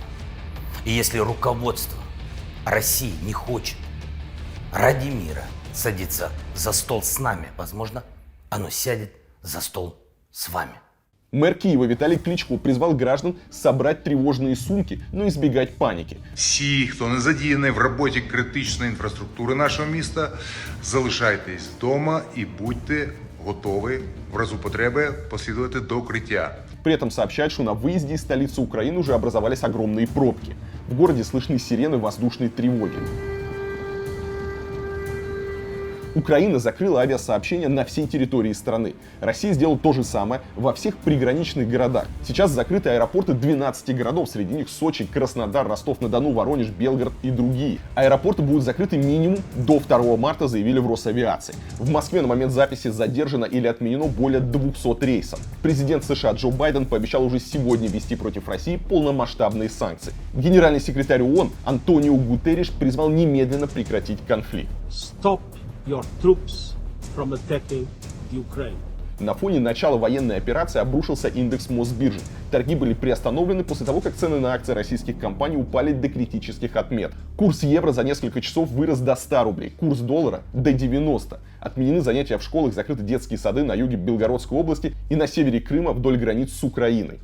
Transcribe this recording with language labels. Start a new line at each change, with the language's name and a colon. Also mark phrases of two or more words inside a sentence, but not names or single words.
Russian: И если руководство России не хочет ради мира садиться за стол с нами, возможно, оно сядет за стол с вами. Мэр Киева Виталий Кличко призвал граждан собрать тревожные сумки, но избегать паники.
Ukrainian: Всі, хто не задіяний в роботі критичної інфраструктури нашого міста, залишайтесь вдома і будьте готові в разу потреби послідувати до укриття.
Russian: При этом сообщают, что на выезде из столицы Украины уже образовались огромные пробки. В городе слышны сирены воздушной тревоги. Украина закрыла авиасообщение на всей территории страны. Россия сделала то же самое во всех приграничных городах. Сейчас закрыты аэропорты 12 городов, среди них Сочи, Краснодар, Ростов-на-Дону, Воронеж, Белгород и другие. Аэропорты будут закрыты минимум до 2 марта, заявили в Росавиации. В Москве на момент записи задержано или отменено более 200 рейсов. Президент США Джо Байден пообещал уже сегодня ввести против России полномасштабные санкции. Генеральный секретарь ООН Антонио Гутерриш призвал немедленно прекратить конфликт.
English: Stop your troops from attacking Ukraine.
Russian: На фоне начала военной операции обрушился индекс Мосбиржи. Торги были приостановлены после того, как цены на акции российских компаний упали до критических отметок. Курс евро за несколько часов вырос до 100 рублей, курс доллара до 90. Отменены занятия в школах, закрыты детские сады на юге Белгородской области и на севере Крыма вдоль границ с Украиной.